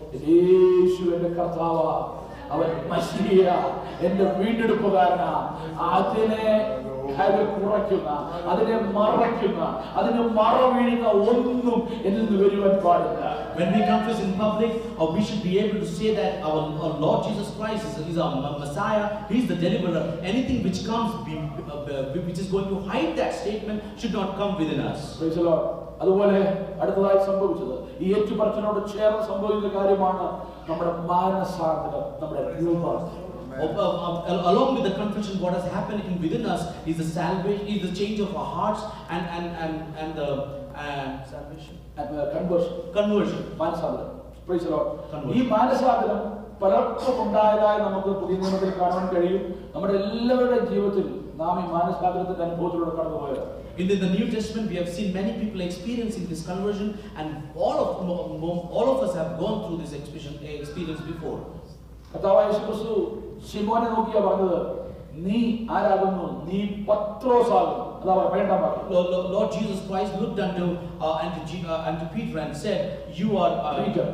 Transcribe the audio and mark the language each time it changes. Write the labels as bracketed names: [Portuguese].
[Malayalam] യേശു എന്റെ കർത്താവാ, അവൻ മശിഹ, എന്റെ വീണ്ടെടുപ്പുകാരനാ. അതിനെ കുറയ്ക്കുന്ന, അതിനെ മറയ്ക്കുന്ന, അതിന് മറ വീഴുന്ന ഒന്നും എന്നിൽ നിന്ന് വരുവാൻ പാടില്ല. [English] When we confess in public, we should be able to say that our Lord Jesus Christ is our Messiah, He is the deliverer. Anything which comes, which is going to hide that statement, should not come within us. Praise the Lord. [Malayalam] അതുപോലെ അടുത്തതായി സംഭവിച്ചത് ഈ ഏറ്റുപറച്ചിലോട് ചേർന്ന് സംഭവിക്കുന്ന കാര്യമാണ് നമ്മുടെ മാനസാന്തരം, നമ്മുടെ രൂപാന്തരം. [English] Along with the confession, what has happened within us is the salvation, is the change of our hearts and the salvation and conversion. മാനസാന്തരം. Praise the Lord. [Malayalam] ഈ മാനസാന്തരം പലർക്കും ഉണ്ടായതായി നമുക്ക് പുതിയ നിയമത്തിൽ കാണാൻ കഴിയും. നമ്മുടെ എല്ലാവരുടെയും ജീവിതത്തിൽ നാം ഈ മാനസാന്തരത്തിന്റെ അനുഭവത്തിലൂടെ കടന്നുപോയത്. [English] In the New Testament, we have seen many people experiencing this conversion, and all of us have gone through this experience before. [Malayalam] കർത്താവായ യേശുക്രിസ്തു ശിമോനെ നോക്കിയാ പറഞ്ഞത്, നീ ആരാകുന്നു? നീ പത്രോസാകുന്നു. അതാ വേണ്ടാം പറഞ്ഞു. [English] Lord Jesus Christ looked unto Peter and said, you are Peter.